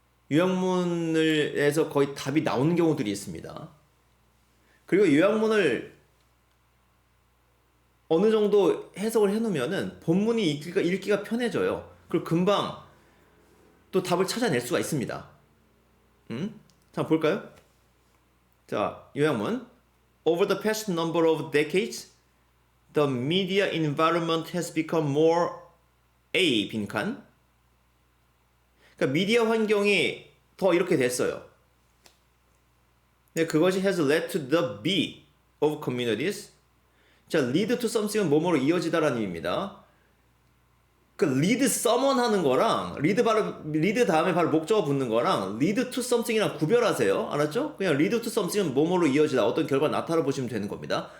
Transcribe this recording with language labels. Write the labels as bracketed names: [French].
[Korean] 요약문에서 거의 답이 나오는 경우들이 있습니다. 그리고 요약문을 어느 정도 해석을 해놓으면은 본문이 읽기가 편해져요. 그리고 금방 또 답을 찾아낼 수가 있습니다. 자, 볼까요? 자, 요약문. [English] Over the past number of decades, the media environment has become more A 빈칸. [Korean] 그러니까 미디어 환경이 더 이렇게 됐어요. 네, 그것이 [English] has led to the B of communities. [Korean] 자, lead to something은 뭐뭐로 이어지다라는 의미입니다. 그 lead someone 하는 거랑 lead 다음에 바로 목적어 붙는 거랑 lead to something이랑 구별하세요. 알았죠? 그냥 lead to something은 뭐뭐로 이어지다 어떤 결과 나타나 보시면 되는 겁니다.